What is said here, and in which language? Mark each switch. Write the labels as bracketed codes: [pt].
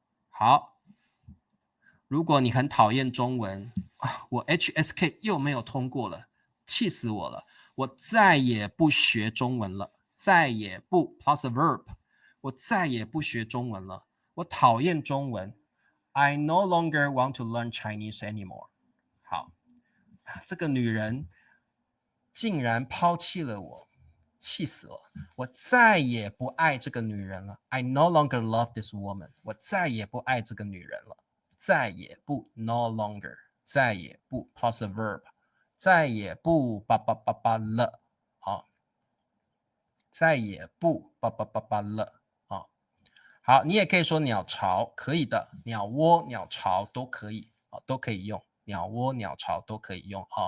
[zh] 好，如果你很讨厌中文啊，我 HSK 又没有通过了，气死我了！我再也不学中文了，再也不 [en] plus a verb， [zh] 我再也不学中文了，我讨厌中文。 [en] I no longer want to learn Chinese anymore。 [zh] 好，这个女人竟然抛弃了我，气死了！我再也不爱这个女人了。 [en] I no longer love this woman。 [zh] 我再也不爱这个女人了。再也不 [en] no longer， [zh] 再也不 [en] plus a verb， [zh] 再也不叭叭叭叭了，好，再也不叭叭叭叭了，好，好，你也可以说鸟巢，可以的，鸟窝、鸟巢都可以，都可以用，鸟窝、鸟巢都可以用，